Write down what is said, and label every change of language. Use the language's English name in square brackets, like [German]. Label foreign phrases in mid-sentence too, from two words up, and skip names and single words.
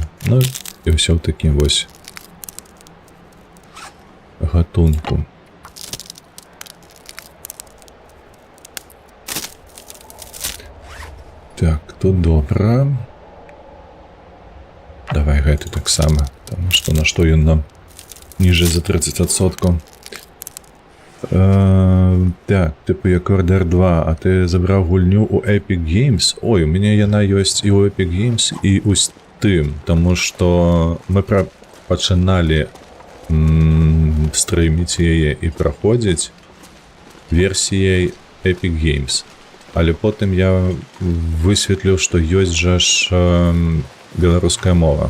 [Belarusian] Ну, і ўсё ў такім вось гатунку. Так, тут добра. Давай гэты таксама, таму што на што ён нам ніжэй за 30%. [Ukrainian] Так, типу як Order 2, а ти забрав гульню у Epic Games? [Belarusian] Ой, у мяне яна ёсць і у Epic Games, і у Steam, таму што мы пачыналі стрыміць яе і праходзіць версіяй Epic Games. Але потым я высветліў, што ёсць жа ж беларуская мова.